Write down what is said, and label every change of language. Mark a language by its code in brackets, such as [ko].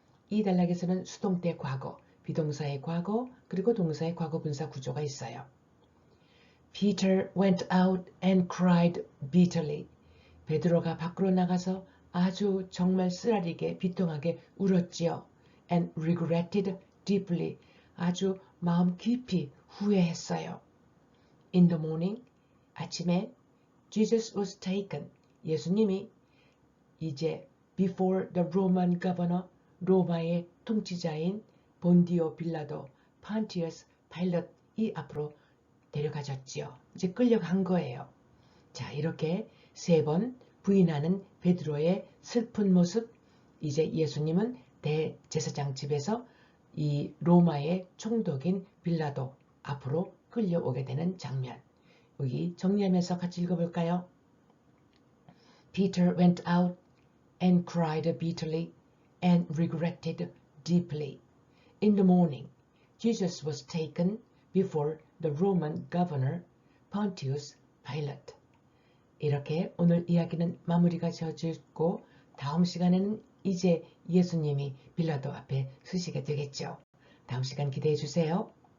[ko] 이 단락에서는 수동태 과거, 비동사의 과거, 그리고 동사의 과거 분사 구조가 있어요. [en] Peter went out and cried bitterly. [ko] 베드로가 밖으로 나가서 아주 정말 쓰라리게 비통하게 울었지요. [en] And regretted deeply. [ko] 아주 마음 깊이 후회했어요. [en] In the morning, 아침에 Jesus was taken. [ko] 예수님이 이제 [en] before the Roman governor, [ko] 로마의 통치자인 본디오 빌라도, 판티어스 파일럿 이 앞으로 데려가졌지요. 이제 끌려간 거예요. 자, 이렇게 3번 부인하는 베드로의 슬픈 모습. 이제 예수님은 대제사장 집에서 이 로마의 총독인 빌라도 앞으로 끌려오게 되는 장면. 여기 정리하면서 같이 읽어볼까요? [en] Peter went out and cried bitterly and regretted deeply. In the morning, Jesus was taken before the Roman governor Pontius Pilate. [ko] 이렇게 오늘 이야기는 마무리가 지어지고 다음 시간에는 이제 예수님이 빌라도 앞에 서시게 되겠죠. 다음 시간 기대해 주세요.